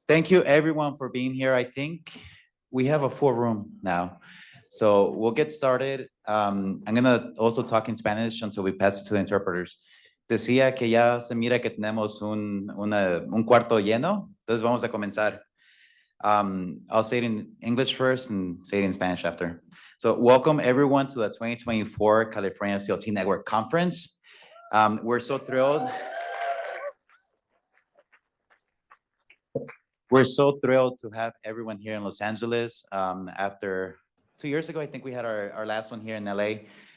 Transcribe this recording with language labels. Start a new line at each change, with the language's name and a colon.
English: Thank you, everyone, for being here. I think we have a full room now. So we'll get started. I'm going to also talk in Spanish until we pass it to the interpreters.
Spanish: Decía que ya se mira que tenemos un cuarto lleno. Entonces vamos a comenzar.
English: I'll say it in English first and say it in Spanish after. So welcome everyone to the 2024 California CLT Network Conference. We're so thrilled. We're so thrilled to have everyone here in Los Angeles. After 2 years ago, I think we had our last one here in LA.